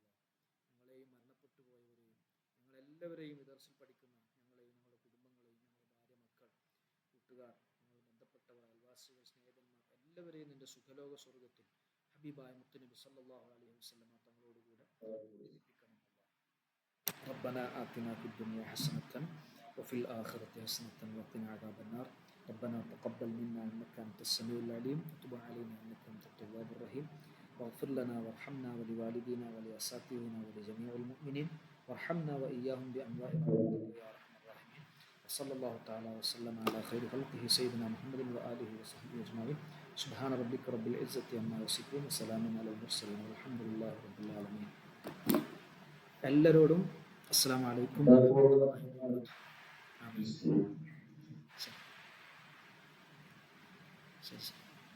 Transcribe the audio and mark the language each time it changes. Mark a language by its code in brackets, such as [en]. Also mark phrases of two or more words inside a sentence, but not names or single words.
[ml] ഞങ്ങളെയും മരണപ്പെട്ടു പോയവരെയും ഞങ്ങളെല്ലാവരെയും ദർസിൽ പഠിക്കുന്ന ഞങ്ങളെയും ഞങ്ങളുടെ കുടുംബങ്ങളെയും ഞങ്ങളുടെ ഭാര്യ മക്കൾ കൂട്ടുകാർ ഞങ്ങൾ ബന്ധപ്പെട്ടവർ അയൽവാസികൾ സ്നേഹിതന്മാർ എല്ലാവരെയും നിന്റെ സുഖലോക സ്വർഗത്തിൽ ഹബീബായ മുത്തുനബി [ar] صلى الله عليه وسلم [ml] തങ്ങളോടുകൂടെ ഒരുമിപ്പിക്കണമല്ല. [ar] ربنا آتنا في الدنيا حسنة وفي الآخرة حسنة وقنا عذاب النار. ربنا تقبل منا إنك أنت السميع العليم وتب علينا إنك أنت التواب الرحيم. واغفر لنا وارحمنا ولوالدينا ولأساتذتنا ولجميع المؤمنين وارحمنا وإياهم بأنواعنا يا أرحم الراحمين. وصلى الله تعالى وسلم على خير خلقه سيدنا محمد وآله وصحبه أجمعين. سبحان ربك رب العزة عما يصفون وسلام على المرسلين والحمد لله رب العالمين. എല്ലാവരോടും السلام عليكم ورحمة الله وبركاته. [ml] ആമീൻ. ശരി.